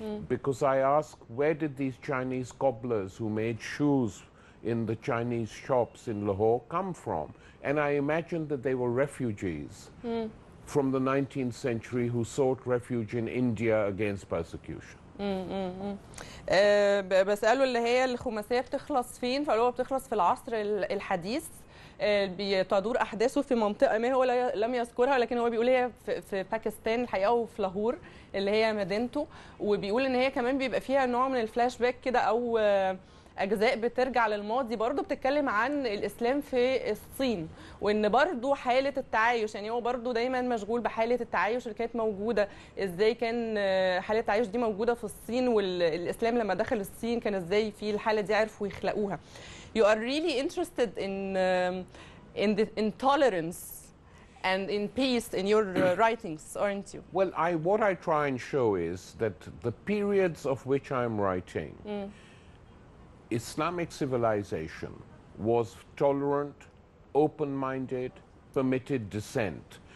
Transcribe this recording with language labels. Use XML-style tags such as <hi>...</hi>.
<en>Because I ask, where did these Chinese cobblers who made shoes in the Chinese shops in Lahore come from? And I imagined that they were refugees from the 19th century who sought refuge in India against persecution.</en> <ar>بسأله اللي هي الخماسية بتخلص فين، فقالوا بتخلص في العصر الحديث، بتدور أحداثه في منطقة ما هو لم يذكرها، لكن هو بيقول هي في باكستان الحقيقة وفي لاهور اللي هي مدينته، وبيقول إن هي كمان بيبقى فيها نوع من الفلاش باك كده أو أجزاء بترجع للماضي برضو بتتكلم عن الإسلام في الصين، وإن برضو حالة التعايش، يعني هو برضو دايما مشغول بحالة التعايش اللي كانت موجودة، إزاي كان حالة التعايش دي موجودة في الصين، والإسلام لما دخل الصين كان إزاي في الحالة دي عرفوا يخلقوها.</ar> <en>You are really interested in the intolerance and in peace in your writings, aren't you? Well, what I try and show is that the periods of which I'm writing, Islamic civilization was tolerant, open-minded, permitted dissent.</en>